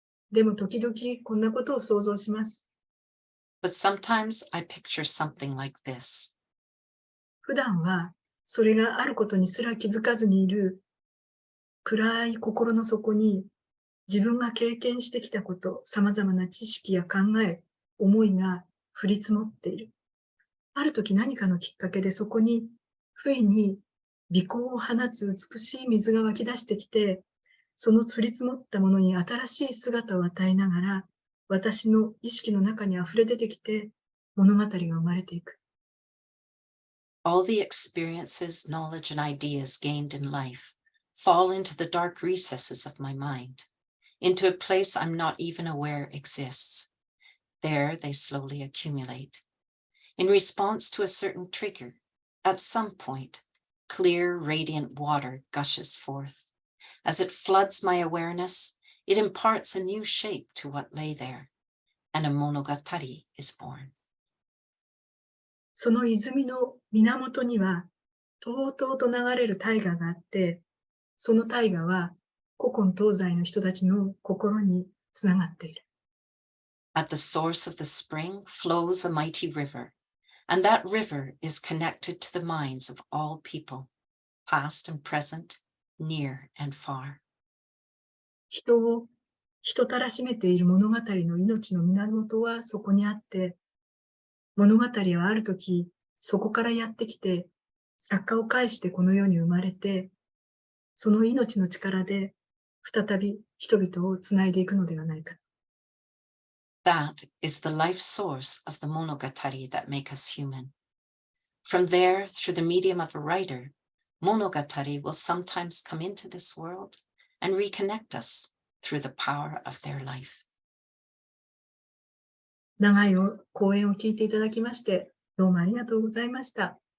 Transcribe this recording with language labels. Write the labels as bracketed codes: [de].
[ja] でも時々こんなことを想像します。 [en] But sometimes I picture something like this. [ja] 普段はそれがあることにすら気づかずにいる暗い心の底に自分が経験してきたこと、様々な知識や考え、思いが降り積もっている。ある時何かのきっかけでそこに不意に微光を放つ美しい水が湧き出してきて、その降り積もったものに新しい姿を与えながら、私の意識の中に溢れ出てきて物語が生まれていく。 [en] All the experiences, knowledge, and ideas gained in life fall into the dark recesses of my mind, into a place I'm not even aware exists. There they slowly accumulate. In response to a certain trigger, at some point, clear, radiant water gushes forth. As it floods my awareness, it imparts a new shape to what lay there, and a monogatari is born. [ja] その泉の源には、とうとうと流れる大河があって、その大河は古今東西の人たちの心につながっている。 [en] At the source of the spring flows a mighty river, and that river is connected to the minds of all people, past and present, near and far. [ja] 人を人たらしめている物語の命の源はそこにあって、物語はあるとき、そこからやってきて、作家を介してこの世に生まれて、その命の力で再び人々をつないでいくのではないか。 [en] That is the life source of the monogatari that make us human. From there, through the medium of a writer, monogatari will sometimes come into this world and reconnect us through the power of their life. [ja] 長い講演を聞いていただきまして、どうもありがとうございました。